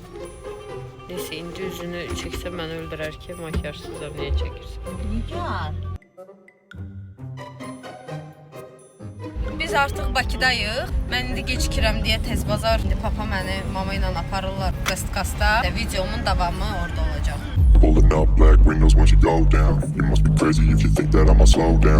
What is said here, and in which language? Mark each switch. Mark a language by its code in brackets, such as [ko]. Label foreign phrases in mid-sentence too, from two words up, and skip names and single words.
[az] Neyse, indi üzünü çəksə məni öldürər ki, makyajsızam, niyə çəkirsən? Nigar. Biz artıq Bakıdayıq. Mən indi gecikirəm deyə tez bazar. İndi papa məni mama ilə aparırlar Westkasta. Videomun davamı orada olacaq. [en] Pulling up black windows once you go down. You must be crazy if you think that I'ma slow down.